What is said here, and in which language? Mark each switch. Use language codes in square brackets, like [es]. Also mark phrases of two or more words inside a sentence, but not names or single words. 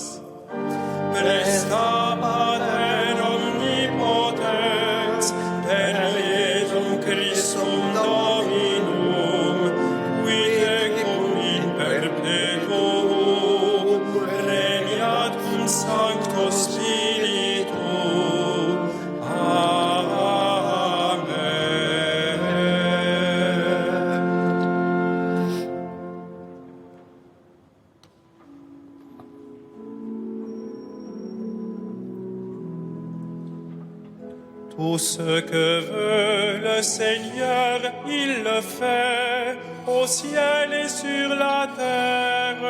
[la] Presta Pater omnipotens, per Iesum Christum Dominum, qui tecum in perpetuum, regnat cum Sancto Spiritu. Amen. [fr] Tout ce que veut le Seigneur, il le fait, au ciel et sur la terre.